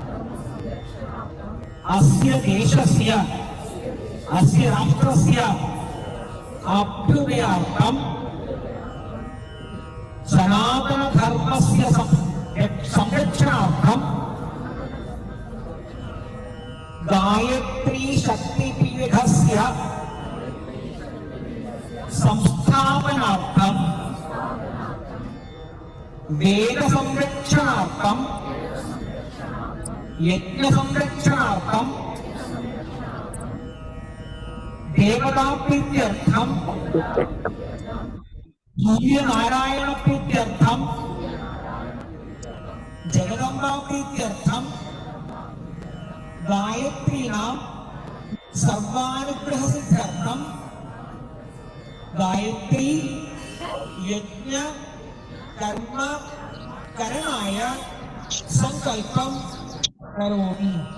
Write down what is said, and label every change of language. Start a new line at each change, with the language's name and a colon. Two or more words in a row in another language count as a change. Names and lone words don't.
Sanskrit: അസ്യ ദേശസ്യ അസ്യ രാഷ്ട്രസ്യ അഭ്യുദയാർത്ഥം സനാതനധർമ്മസ്യ സംരക്ഷണാർത്ഥം ഗായത്രീ ശക്തിപീഠസ്യ സംസ്ഥാപനാർത്ഥം വേദസംരക്ഷണാർത്ഥം यज्ञसंरक्षणार्थं देवताप्रीत्यर्थं सूर्यनारायणप्रीत्यर्थं जगदम्बाप्रीत्यर्थं गायत्रीणां सर्वानुग्रहसिद्ध्यर्थं गायत्री यज्ञ कर्म करणाय संकल्पं करोमि।